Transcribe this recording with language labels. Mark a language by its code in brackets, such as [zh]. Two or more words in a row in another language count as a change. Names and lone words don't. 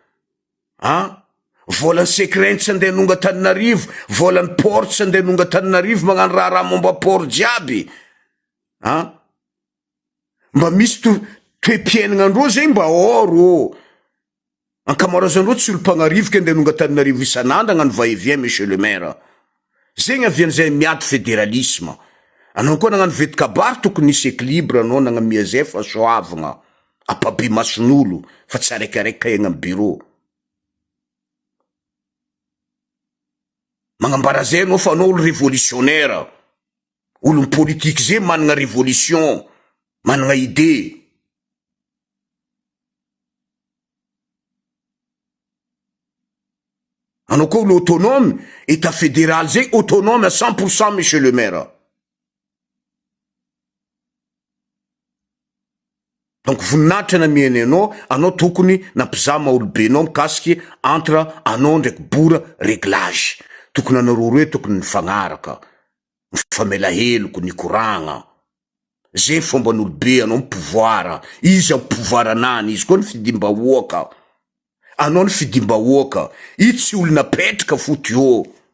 [mg] volany secret tsy andeha nonga Tananarivo volany port tsy andeha nonga Tananarivo magnano raha momba port jiaby mba misy toe-piaignandreo zegny mba oro ankamarazandreo tsy olo mpagnarivoka andeha nonga Tananarivo isan'andro agnano va-et-vient [fr] monsieur le maire [mg] zegny avian'izay miady fédéralisme anao koa nagnano vetikabary tokony nisy équilibre anao nagnamia zay fa soavagna apabe mason'olo fa tsy araikaraiky kaigna amy bureau magnambara zay anao fa anao olo révolutionnaire olo politique zay managna révolution managna idée anao koa olo autonome [fr] état fédéral [mg] zay [fr] autonome à 100% monsieur le maire [mg] donc voninahitra na mieny anao tokony nampizama olobenao mikasiky entre anao ndraiky bora réglage tokony anao roe tokony nifagnaraka mifamela heloko nikoragna zay fomban'olobe anao pouvoir izy pouvoir anany izy koa ny fidimbahoaka anao ny fidimbahoaka i tsy olona petraka foty io